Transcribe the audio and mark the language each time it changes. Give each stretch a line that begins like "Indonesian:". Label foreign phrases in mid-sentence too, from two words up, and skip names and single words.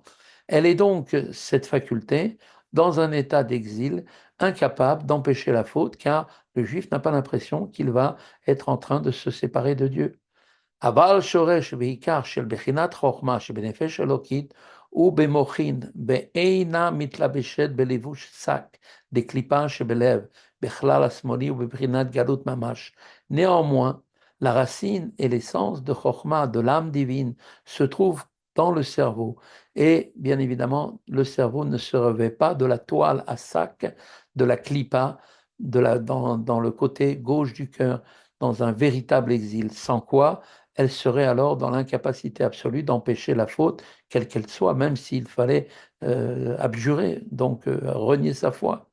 French: Elle est donc, cette faculté, dans un état d'exil, incapable d'empêcher la faute, car le juif n'a pas l'impression qu'il va être en train de se séparer de Dieu.
Hebrew: אבל שורש בעיקר של בחינת חוכמה שבנפש אלוקית ובמוחין באינה מתלבשת בלבוש שק דקליפה שבלב, בכלל השמאלי ובבחינת גלות ממש.
French: Néanmoins, la racine et l'essence de Chokhmah, de l'âme divine, se trouvent dans le cerveau. Et bien évidemment, le cerveau ne se revêt pas de la toile à sac, de la clipa, dans le côté gauche du cœur, dans un véritable exil, sans quoi elle serait alors dans l'incapacité absolue d'empêcher la faute, quelle qu'elle soit, même s'il fallait abjurer, donc renier sa foi.